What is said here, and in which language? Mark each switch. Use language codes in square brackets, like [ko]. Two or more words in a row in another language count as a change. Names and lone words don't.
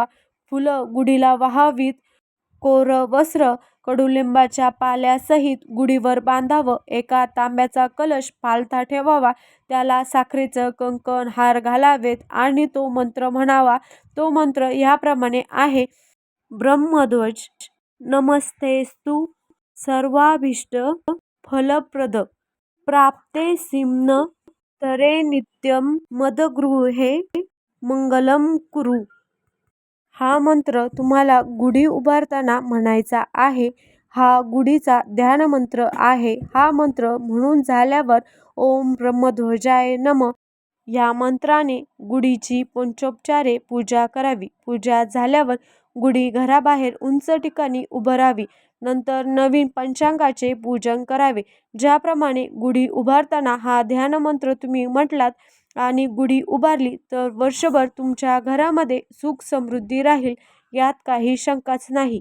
[mr] फुलं गुढीला वाहावीत. कोरं वस्त्र कडुलिंबाच्या पाल्यासहित गुढीवर बांधावं. एका तांब्याचा कलश पालथा ठेवावा. त्याला साखरेचं कंकण हार घालावेत आणि तो मंत्र म्हणावा. तो मंत्र ह्याप्रमाणे आहे. [sa] ब्रह्मध्वज नमस्तेस्तु सर्वाभीष्ट फलप्रद प्राप्ते सिंह तरे नित्यं मदगृहे मंगलम कुरु. [mr] हा मंत्र तुम्हाला गुढी उभारताना म्हणायचा आहे. हा गुढीचा ध्यान मंत्र आहे. हा मंत्र म्हणून झाल्यावर [sa] ओम ब्रह्मध्वजाय नमः [mr] या मंत्राने गुढीची पंचोपचारे पूजा करावी. पूजा झाल्यावर गुढी घराबाहेर उंच ठिकाणी उभारावी. नंतर नवीन पंचांगाचे पूजन करावे. ज्याप्रमाणे गुढी उभारताना हा ध्यान मंत्र तुम्ही म्हटलात आणि गुढी उभारली तर वर्षभर तुमच्या घरामध्ये सुख समृद्धी राहील, यात काही शंकाच नाही.